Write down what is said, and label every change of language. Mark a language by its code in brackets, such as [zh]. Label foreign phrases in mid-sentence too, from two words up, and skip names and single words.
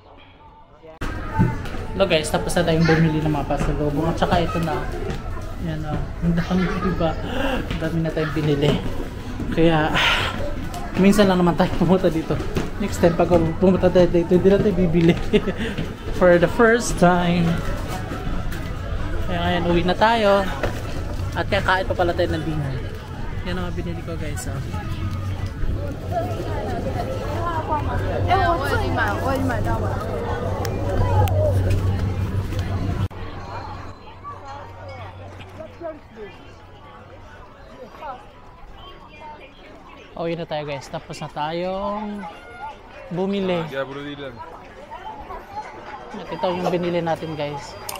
[tl] Hello guys, tapos na tayong bumili ng mga pasalubong. At saka ito na. Yan o. Ang dami, diba? Ang dami na tayong binili. Kaya, minsan lang naman tayo pumunta dito. [en] Next time, [tl] pag pumunta tayo dito, hindi natin bibili. [en] For the first time. [tl] Kaya ngayon, uwi na tayo. At kakain pa pala tayo ng dinner. Yan ang mga binili ko guys. Oh. [zh] 我自己买，我已经买到了。 [tl] Uwi na tayo guys. Tapos na tayong bumili. At ito yung binili natin guys.